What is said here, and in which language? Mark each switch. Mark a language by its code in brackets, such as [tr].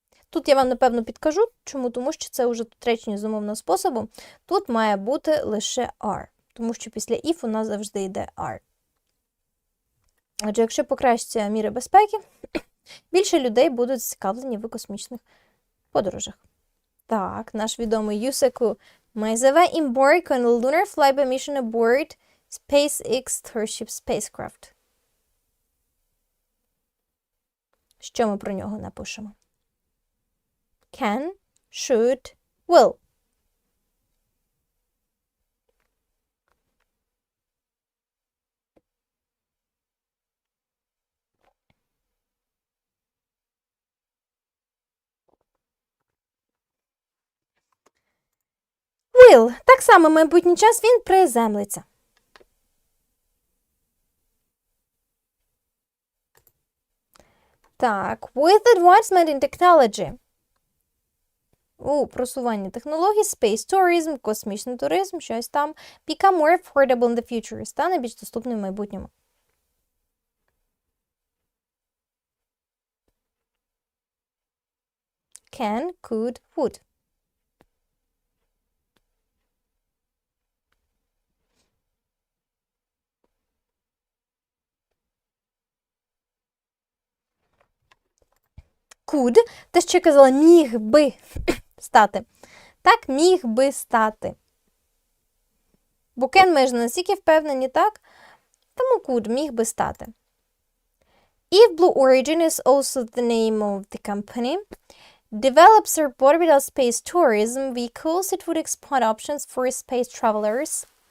[uk] Тут я вам, напевно, підкажу. Чому? Тому що це вже тут речення з умовного способу. Тут має бути лише are. Тому що після if у нас завжди йде are. Отже, якщо покращаться міри безпеки, більше людей будуть зацікавлені в космічних подорожах. Так, наш відомий Юсеку [en] Майзаве embark on a lunar flyby mission aboard SpaceX Starship spacecraft. [uk] Що ми про нього напишемо? [en] Can, should, will. Will. [uk] Так само майбутній час він приземлиться. [en] Так, with advancement in technology. [uk] У просуванні технологій, [en] space tourism, [uk] космічний туризм, щось там. [en] Become more affordable in the future. [uk] Стане більш доступним в майбутньому. [en] Can, could, would. [uk] Could, те, що я казала, міг би стати. Так, міг би стати. Бо can ми ж настільки впевнені, так? Тому could, міг би стати. [en] If Blue Origin is also the name of the company, develops orbital space tourism vehicles, it would expand options for space travelers.